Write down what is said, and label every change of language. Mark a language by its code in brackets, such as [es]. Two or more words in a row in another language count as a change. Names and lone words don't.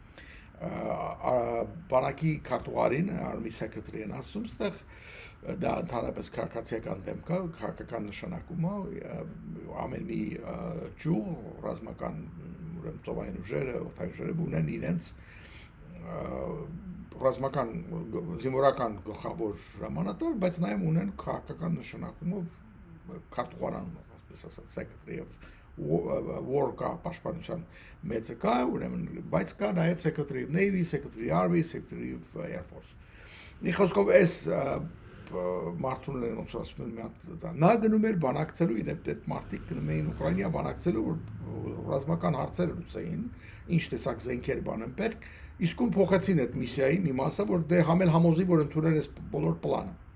[hy] Բանակի քարտուղարին, [en] Army Secretary-ն [hy] ասում, այդտեղ դա ընդհանրապես քաղաքացիական դեմք է, քաղաքական նշանակում է, ամեն մի ճյուղ, ռազմական ծովային ուժերը, օդային ուժերը ունեն իրենց ռազմական զինվորական գլխավոր հրամանատար, բայց նաև ունեն քաղաքական նշանակումով քարտուղարանով, այսպես ասած, [en] Secretary of War [hy] կա, պաշտպանության մեծը կա, ուրեմն, բայց կա նաև [en] Secretary of Navy, Secretary of Army, Secretary of Air Force։ [hy] Մի խոսքով այս մարդուն են ոնց ասում են մի հատ նա գնում էր բանակցելու այդ մարդիկ գնում էին Ուկրաինա բանակցելու որ ռազմական հարցեր լուծեին ինչ տեսակ զենքեր բան են պետք իսկ ում փոխեցին այդ միսիայի մի մասը որ դե համել համոզի որ ընդունել էս բոլոր պլանը